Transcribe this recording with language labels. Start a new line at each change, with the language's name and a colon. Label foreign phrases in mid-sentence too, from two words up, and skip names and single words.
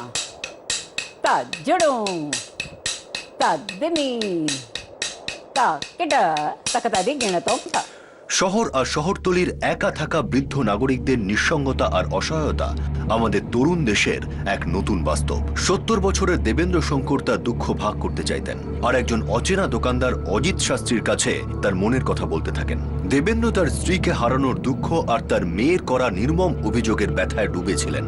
Bangla: ता जुणु ता दिमि ता किड तकता दिगिणतुं ता। শহর আর শহরতলির একা থাকা বৃদ্ধ নাগরিকদের নিঃসঙ্গতা আর অসহায়তা আমাদের তরুণ দেশের এক নতুন বাস্তব। ৭০ বছরের দেবেন্দ্র শঙ্কর তার দুঃখ ভাগ করতে চাইতেন, আর একজন অচেনা দোকানদার অজিত শাস্ত্রীর কাছে তার মনের কথা বলতে থাকেন। দেবেন্দ্র তার স্ত্রীকে হারানোর দুঃখ আর তার মেয়ের করা নির্মম অভিযোগের ব্যথায় ডুবেছিলেন।